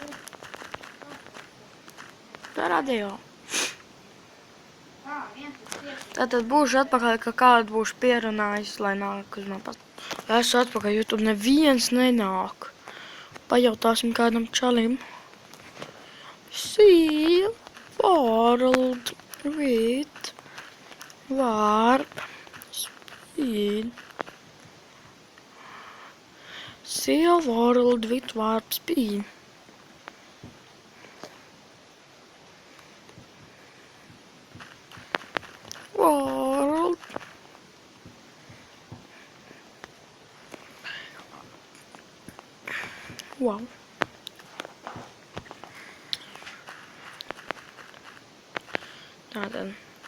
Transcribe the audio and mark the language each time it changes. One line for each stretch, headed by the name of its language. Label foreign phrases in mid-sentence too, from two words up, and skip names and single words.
Latvian: tā radio. Tā, 1, 5, Tātad būšu atpakaļ, ka kādu būšu pierunājis, lai nāk uz man Esmu atpakaļ, jo tur neviens nenāk. Pajautāsim kādam čalim.
English: Sea world with warp speed. Sea world with warp speed. World. Wow.
Latvian: Tātad.